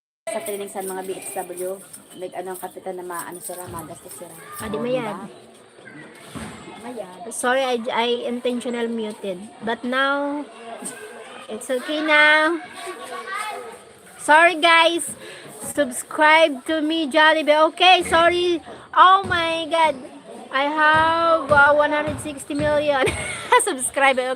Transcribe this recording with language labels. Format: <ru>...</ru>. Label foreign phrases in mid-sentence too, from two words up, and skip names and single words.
<tl>sa training sa mga BHW. Like, ano, kapitan na maano sila, magastos sila. Adi Oo,</tl> <hil>mayad. diba? Mayad.</hil> <en>Sorry, I intentional muted. But now, it's okay now. Sorry guys. Subscribe to me, Jollibee. Okay, sorry. Oh my God. I have 160 million subscriber.</en>